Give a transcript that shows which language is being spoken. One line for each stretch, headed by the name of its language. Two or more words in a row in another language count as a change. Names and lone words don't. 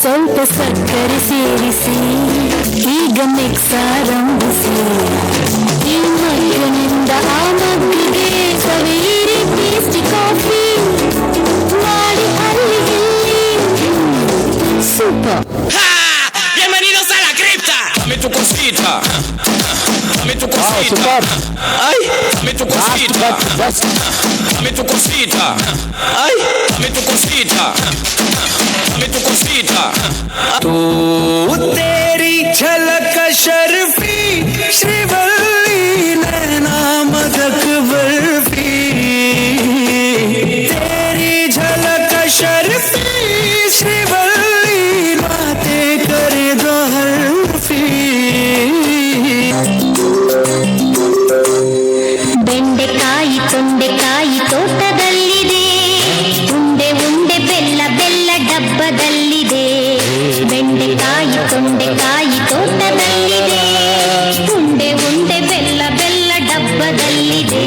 Kannada: ಸ್ವಲ್ಪ ಸಕ್ಕರೆ ಸೇರಿಸಿ ಈಗ ಮಿಕ್ಸ್ ಆರಂಭಿಸಿ ಈ ಮಗ್ಗನಿಂದ ಆ ಮಗ್ಗಿಗೆ ಸವಿಯಿರಿ
English: tasty coffee
Kannada: ಮಾಡಿ ಅಲ್ಲಿ ಇಲ್ಲಿ ಸೂಪರ್.
Spanish: Bienvenidos a la cripta. Dame tu cosita. Dame tu cosita. ಸೂಪರ್. Ay, dame tu cosita. Dame tu cosita. Ay, dame tu cosita. Dame tu cosita.
Hindi: तू तेरी झलक शर्फी श्रीवल्ली नैना मदक बर्फी तेरी झलक शर्फी श्रीवल्ली बातें करे दो हर्फी
Kannada: ಬೆಂಡೆಕಾಯಿ ತೊಂಡೆಕಾಯಿ ತೋಟದಲ್ಲಿದೆ ಉಂಡೆ ಉಂಡೆ ಬೆಲ್ಲ ಬೆಲ್ಲ ಡಬ್ಬದಲ್ಲಿದೆ ಬೆಂಡೆಕಾಯಿ ತೊಂಡೆಕಾಯಿ ತೋಟದಲ್ಲಿದೆ ಉಂಡೆ ಉಂಡೆ ಬೆಲ್ಲ ಬೆಲ್ಲ ಡಬ್ಬದಲ್ಲಿದೆ.